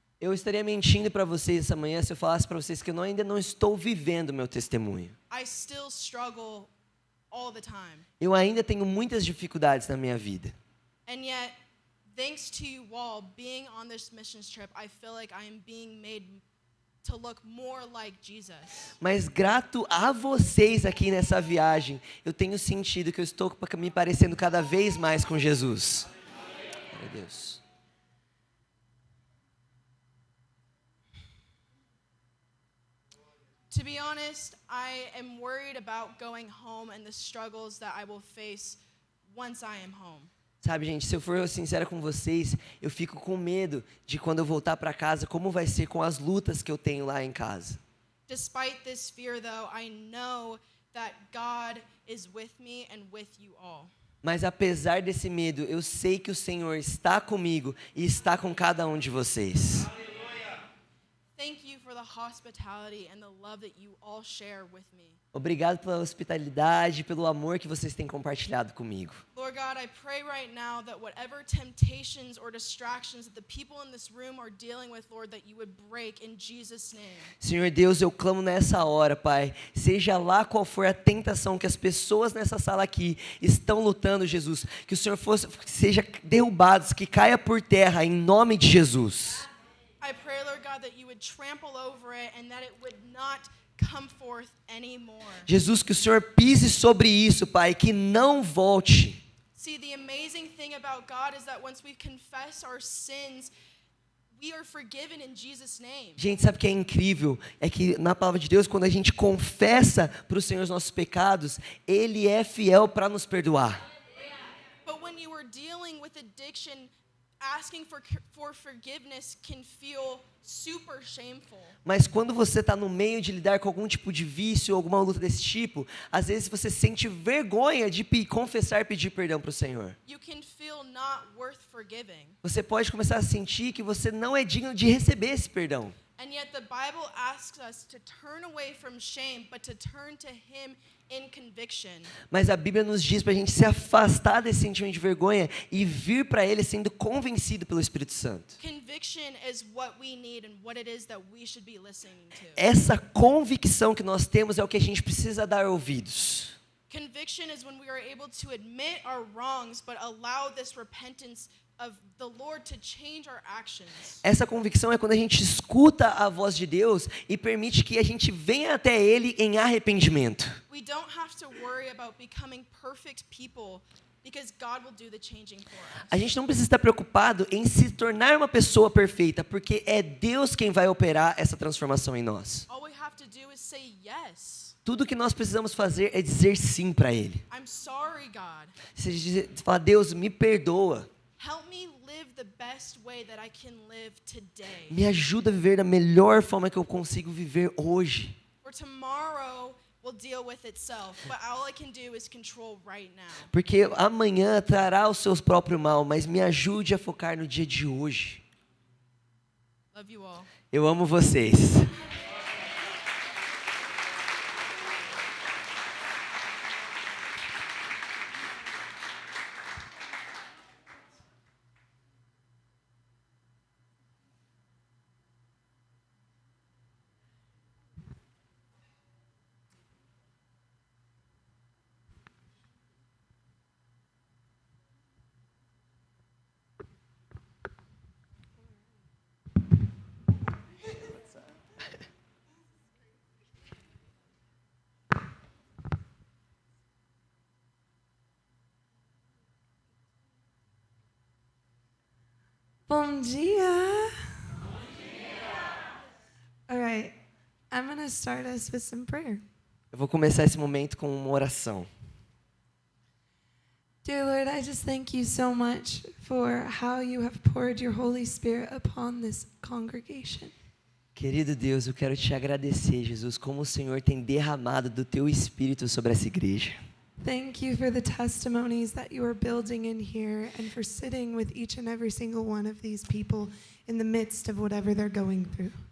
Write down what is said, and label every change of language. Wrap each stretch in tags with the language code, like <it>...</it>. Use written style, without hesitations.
<pt>Eu estaria mentindo para vocês essa manhã se eu falasse para vocês que eu ainda não estou vivendo o meu testemunho.</pt> <en>I still struggle all the time.</en> <pt>Eu ainda tenho muitas dificuldades na minha vida.</pt> <en>And yet, thanks to you all being on this missions trip, I feel like I am being made to look more like Jesus.</en> <pt>Mas grato a vocês aqui nessa viagem, eu tenho sentido que eu estou me parecendo cada vez mais com Jesus. Meu Deus.</pt> <en>To be honest, I am worried about going home and the struggles that I will face once I am home.</en> <pt>Sabe, gente, se eu for sincero com vocês, eu fico com medo de quando eu voltar para casa, como vai ser com as lutas que eu tenho lá em casa.</pt> <en>Despite this fear, though, I know that God is with me and with you all.</en> <pt>Mas apesar desse medo, eu sei que o Senhor está comigo e está com cada um de vocês.</pt> <en>Thank you for the hospitality and the love that you all share with me.</en> <pt>Obrigado pela hospitalidade, pelo amor que vocês têm compartilhado comigo.</pt> <en>Lord God, I pray right now that whatever temptations or distractions that the people in this room are dealing with, Lord, that you would break in Jesus' name.</en> <pt>Senhor Deus, eu clamo nessa hora, Pai, seja lá qual for a tentação que as pessoas nessa sala aqui estão lutando, Jesus, que o Senhor seja derrubados, que caia por terra em nome de Jesus.</pt> <en>I pray, Lord God, that you would trample over it and that it would not come forth anymore.</en> <pt>Jesus, que o Senhor pise sobre isso, Pai, que não volte.</pt> <en>See, the amazing thing about God is that once we confess our sins, we are forgiven in Jesus' name.</en> <pt>Gente, sabe o que é incrível? É que na palavra de Deus, quando a gente confessa para o Senhor os nossos pecados, Ele é fiel para nos perdoar.</pt> <en>But when you are dealing with addiction, asking for forgiveness can feel super shameful.</en> <pt>Mas quando você está no meio de lidar com algum tipo de vício ou alguma luta desse tipo, às vezes você sente vergonha de confessar e pedir perdão para o Senhor.</pt> <en>You can feel not worth forgiving.</en> <pt>Você pode começar a sentir que você não é digno de receber esse perdão.</pt> <en>And yet the Bible asks us to turn away from shame, but to turn to Him in conviction.</en> <pt>Mas a Bíblia nos diz para a gente se afastar desse sentimento de vergonha e vir para Ele sendo convencido pelo Espírito Santo.</pt> <en>Conviction is what we need and what it is that we should be listening to.</en> <pt>Essa convicção que nós temos é o que a gente precisa dar ouvidos.</pt> <en>Conviction is when we are able to admit our wrongs but allow this repentance of the Lord to change our actions.</en> <pt>Essa convicção é quando a gente escuta a voz de Deus e permite que a gente venha até Ele em arrependimento.</pt> <en>We don't have to worry about becoming perfect people because God will do the changing for us.</en> <pt>A gente não precisa estar preocupado em se tornar uma pessoa perfeita, porque é Deus quem vai operar essa transformação em nós.</pt> <en>All we have to do is say yes.</en> <pt>Tudo que nós precisamos fazer é dizer sim para Ele.</pt> <en>I'm sorry, God.</en> <pt>Você fala, Deus, me perdoa.</pt> <en>Help me live the best way that I can live today.</en> <pt>Me ajuda a viver da melhor forma que eu consigo viver hoje.</pt> <en>For tomorrow will deal with itself, but all I can do is control right now.</en> <pt>Porque amanhã trará o seu próprio mal, mas me ajude a focar no dia de hoje.</pt> <en>Love you all.</en> <pt>Eu amo vocês. Bom dia.</pt> <en>All right. I'm going to start us with some prayer.</en> <pt>Eu vou começar esse momento com uma oração.</pt> <en>Dear Lord, I just thank you so much for how you have poured your Holy Spirit upon this congregation.</en> <pt>Querido Deus, eu quero te agradecer, Jesus, como o Senhor tem derramado do teu Espírito sobre essa igreja.</pt> <en>Thank you for the testimonies that you are building in here and for sitting with each and every single one of these people in the midst of whatever they're going through.</en>